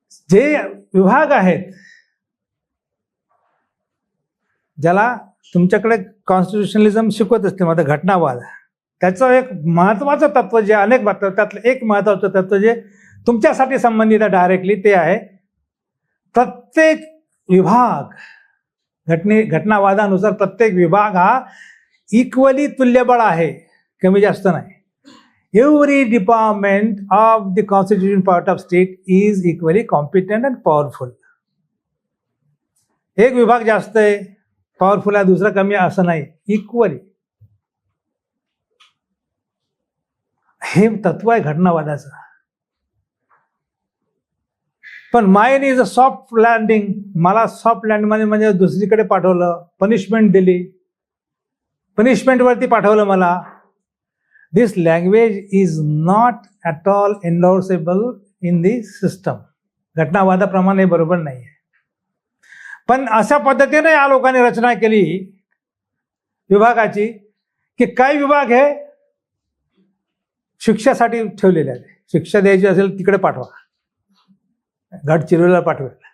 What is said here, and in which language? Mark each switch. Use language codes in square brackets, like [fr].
[mr] जे विभाग आहेत ज्याला तुमच्याकडे कॉन्स्टिट्युशनलिझम शिकवत असते, माझा घटनावाद, त्याचं एक महत्वाचं तत्व जे अनेक त्यातलं एक महत्वाचं तत्व जे तुमच्यासाठी संबंधित आहे डायरेक्टली, ते आहे प्रत्येक विभाग घटनावादानुसार प्रत्येक विभाग हा इक्वली तुल्यबळ आहे, कमी जास्त नाही. [en] Every department of the constituent part of state is equally competent and powerful. [mr] एक विभाग जास्त आहे, पॉवरफुल आहे, दुसरा कमी आहे असं नाही, इक्वली. हे तत्व आहे घटनावादाचं. पण [en] Mine is a soft landing. [mr] मला सॉफ्ट लँडमध्ये म्हणजे दुसरीकडे पाठवलं, पनिशमेंट दिली, पनिशमेंटवरती पाठवलं मला. [en] This language is not at all endorsable in the system. [mr] घटनावादाप्रमाणे बरोबर नाही आहे. पण अशा पद्धतीने या लोकांनी रचना केली विभागाची की काही विभाग हे शिक्षासाठी ठेवलेले आहेत. शिक्षा द्यायची असेल तिकडे पाठवा, गडचिरोलीला पाठवेल.